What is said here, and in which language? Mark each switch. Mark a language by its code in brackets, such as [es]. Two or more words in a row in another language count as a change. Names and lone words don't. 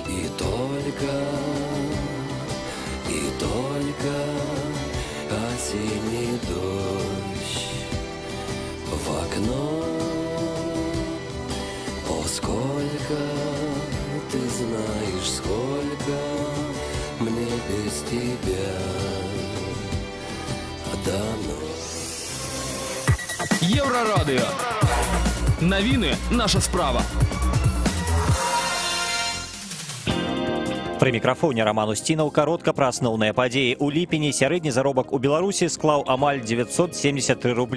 [ru] И только осенний дождь в окно. О, сколько, ты знаешь, сколько мне без тебя дано. [be] Еврорадио. Навіны наша справа. Пры мікрафоне Роман Устінаў каротка пра асноўныя падзеі. У ліпені сярэдні заробак у Беларусі склаў амаль 973 рублі.